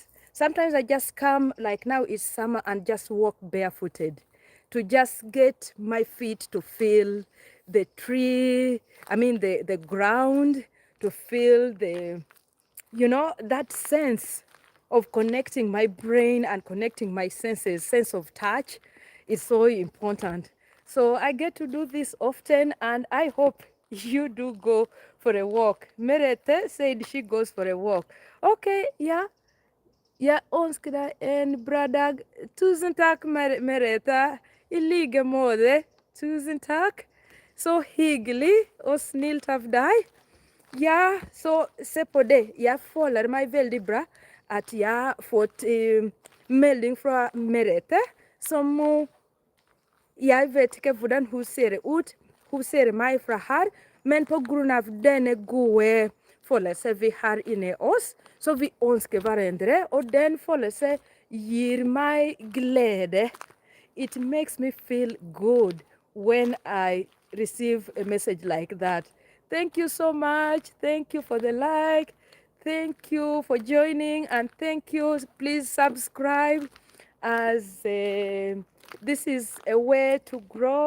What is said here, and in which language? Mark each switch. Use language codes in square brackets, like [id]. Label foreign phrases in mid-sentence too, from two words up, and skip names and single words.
[en] Sometimes I just come, like now it's summer, and just walk barefooted to just get my feet to feel the tree, I mean the ground, to feel the, you know, that sense of connecting my brain and connecting my senses, sense of touch is so important. So I get to do this often, and I hope you do go for a walk. Merete said she goes for a walk. Okay, yeah. [sv] Ja önskar dig en bra dag. Tusen tack Merete. I lika måte. Tusen tack. Så hyggligt och snällt av dig. Ja, så se på det. [no] Jag føler meg veldig bra at jeg har fått melding fra Merete, som jeg vet ikke hvordan hun ser ut. Hun ser meg fra her, men på grunn av denne gode følelsen vi har inni oss, så vi ønsker hverandre, og den følelsen gir meg glede. [en] It makes me feel good when I receive a message like that. Thank you so much. Thank you for the like. Thank you for joining, and thank you. Please subscribe, as this is a way to grow.